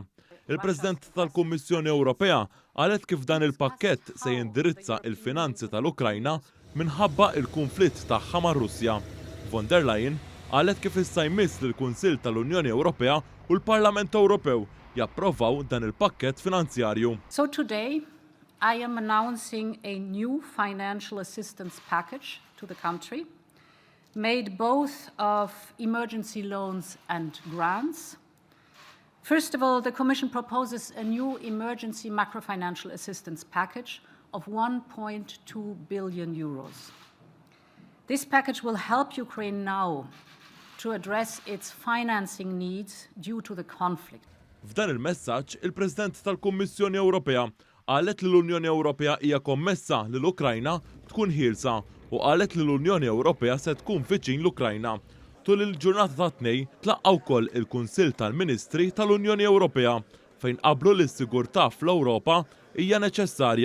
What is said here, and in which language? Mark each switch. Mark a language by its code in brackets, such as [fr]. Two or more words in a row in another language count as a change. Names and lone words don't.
[mt] Il-President tal-Kummissjoni Ewropea qalet kif dan il-pakkett se jindirizza il-finanzi tal-Ukrajna minħabba il-konflitt tagħha mar-Russja. Von der Leyen qalet kif issa jmiss li l-Kunsill tal-Unjoni Ewropea u l-Parlament Ewropew japprovaw dan il-pakkett finanzjarju. [en] So today I am announcing a new financial assistance package to the country, made both of emergency loans and grants. First of all, the Commission proposes a new emergency macrofinancial assistance package of 1.2 billion euros. This package will help Ukraine now to address its financing needs due to the conflict. [mt] F'dan il-messaġġ, il-President tal-Kummissjoni Ewropea qalet li l-Unjoni Ewropea hija kommessa li l-Ukrajna tkun ħielsa u qalet li l-Unjoni Ewropea se tkun fiċin l-Ukrajna. Tul il-ġurnata ta' tnejn tlaqgħu wkoll il-Kunsill tal-Ministri tal-Unjoni Ewropea fejn qablu li s-sigurtà fl-Ewropa hija neċessarja.